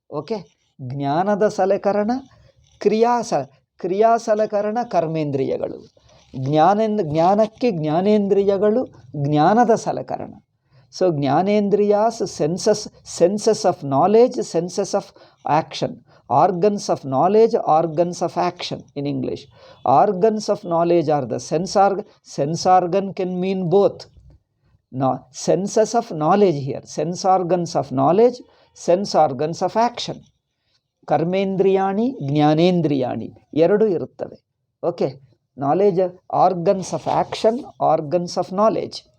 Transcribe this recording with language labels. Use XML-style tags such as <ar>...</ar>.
<kn>Okay, ಜ್ಞಾನದ ಸಲೆಕರಣ, ಕ್ರಿಯಾ ಸಲಕರಣ ಕರ್ಮೇಂದ್ರಿಯಗಳು. ಜ್ಞಾನಕ್ಕೆ ಜ್ಞಾನೇಂದ್ರಿಯಗಳು ಜ್ಞಾನದ ಸಲಕರಣ.</kn> <en>So ಜ್ಞಾನೇಂದ್ರಿಯಾಸ್ senses of knowledge, senses of action. Organs of knowledge, organs of action in English. Organs of knowledge are the sense organ. Sense organ can mean both. Now, senses of knowledge here. Sense organs of knowledge, sense organs of action.</en> <kn>Karmendriyani, ಜ್ಞಾನೇಂದ್ರಿಯಾಣಿ ಎರಡು ಇರುತ್ತವೆ.</kn> <en>Okay, knowledge, organs of action, organs of knowledge.</en>